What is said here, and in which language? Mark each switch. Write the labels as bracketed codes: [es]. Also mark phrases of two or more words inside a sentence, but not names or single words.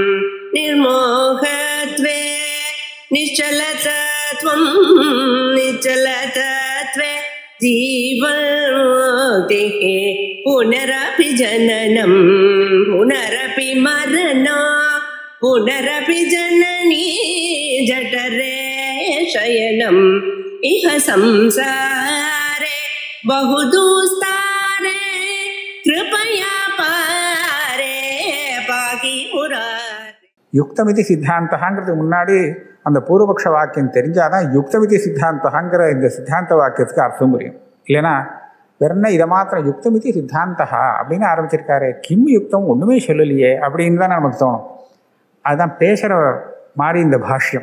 [sa] निर्मोहत्वे निश्चलतत्वं निश्चलतत्वे जीवन्मुक्तिः पुनरपि जननं पुनरपि मरणं पुनरपि जननी जठरे शयनम् इह संसारे बहुदुस्तारे कृपया पारे पाहि मुरारे. [ta] யுக்தமிதி சித்தாந்தங்கிறதுக்கு முன்னாடி அந்த பூர்வபக்ஷ வாக்கியம் தெரிஞ்சாதான் யுக்தமிதி சித்தாந்தங்கிற இந்த சித்தாந்த வாக்கியத்துக்கு அர்த்தம் புரியும். இல்லைன்னா வெறும் இதை மாத்திரம் [sa] युक्तमिति सिद्धान्ता [ta] அப்படின்னு ஆரம்பிச்சிருக்காரு, [sa] किं युक्तम् [ta] ஒன்றுமே சொல்லலையே அப்படின்னு தான் நமக்கு தோணும். அதுதான் பேசுகிற மாதிரி இந்த பாஷ்யம்.